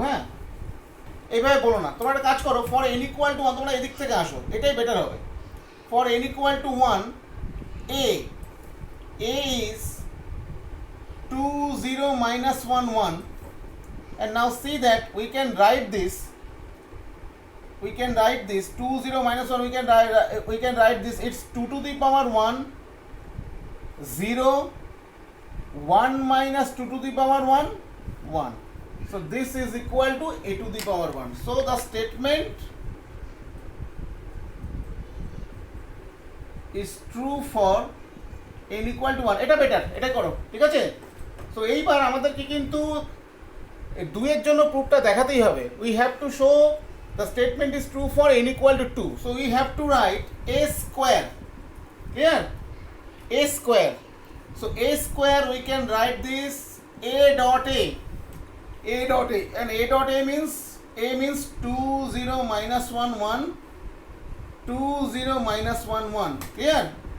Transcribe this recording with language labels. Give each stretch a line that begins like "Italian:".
Bangla: হ্যাঁ, এইভাবে বলো না, তোমরা একটা কাজ করো,
English: for n equal to 1,
Bangla: তোমরা এদিক থেকে আসো, এটাই বেটার হবে।
English: For n equal to 1, a is 2 0 minus 1 1, and now see that we can write this, 2 0 minus 1, we can write this, it's 2 to the power 1 0, 1 minus 2 to the power 1 1. So this is equal to a to the power 1. So the statement is true for n equal to 1.
Bangla: এটা better, এটা করো, ঠিক আছে? So এইবার আমাদেরকে কিন্তু 2 এর জন্য প্রুফটা দেখাতেই হবে।
English: We have to show the statement is true for n equal to 2. So we have to write a square. Clear? A square. So a square, we can write this a dot a, a dot a, and a dot a means 2 0 minus 1 1, 2 0 minus 1 1. Clear?